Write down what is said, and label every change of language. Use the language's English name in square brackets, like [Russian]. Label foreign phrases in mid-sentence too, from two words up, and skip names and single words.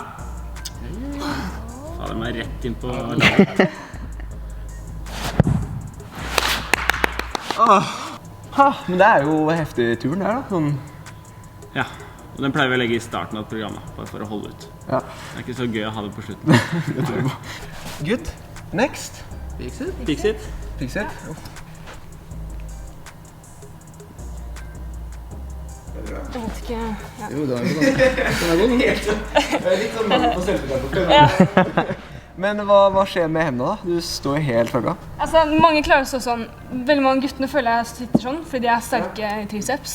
[Norwegian] Fader meg rett inn på laget. Men det er jo heftig turen der da. Sånn. Ja. Og den pleier vi å legge i starten av programmet, bare for å holde ut. Ja. Det er ikke så gøy å ha det på slutten. [English] Good. Next. Fixit? Fix-it. Fix it. [Norwegian] Jeg vet ikke. Ja. Jo, det er god. Den er god. Litt sånn mangel på selvtillit. Men hva skjer med hendene da? Du står helt føgga. Altså, mange klarer å stå sånn. Veldig mange guttene føler jeg sitter sånn, fordi de er sterke i triceps.